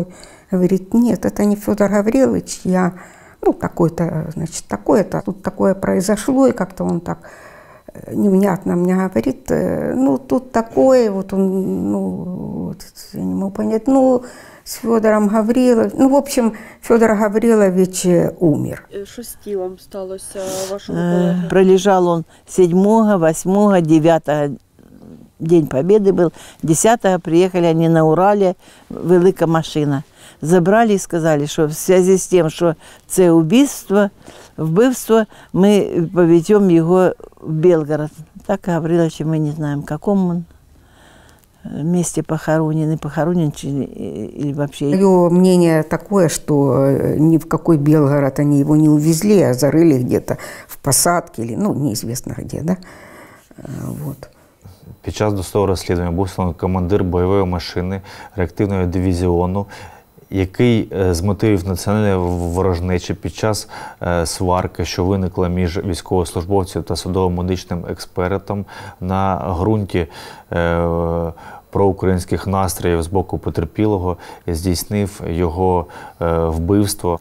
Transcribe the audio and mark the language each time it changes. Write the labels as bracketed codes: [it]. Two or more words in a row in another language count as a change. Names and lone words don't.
[ru] Говорит, нет, это не Федор Гаврилович, я, такой-то, значит, такое-то, тут такое произошло, и как-то он так невнятно мне говорит, тут такое, вот он, я не могу понять, с Федором Гавриловичем, в общем, Федор Гаврилович умер. [uk] Що з тілом сталося вашого колеги? [ru] Пролежал он 7, 8, 9 День Победы был, 10-го приехали они на Урале, [uk] велика машина. [ru] Забрали и сказали, что в связи с тем, что это вбивство, мы поведем его в Белгород. Так Гаврилович, мы не знаем, в каком он месте похоронен, или вообще. Мое мнение такое, что ни в какой Белгород они его не увезли, а зарыли где-то в посадке, или, неизвестно где, да, вот. [uk] Під час досудового розслідування був встановлений командир бойової машини реактивного дивізіону, який з мотивів національної ворожнечі під час сварки, що виникла між військовослужбовцем та судово-медичним експертом на ґрунті проукраїнських настроїв з боку потерпілого, здійснив його вбивство.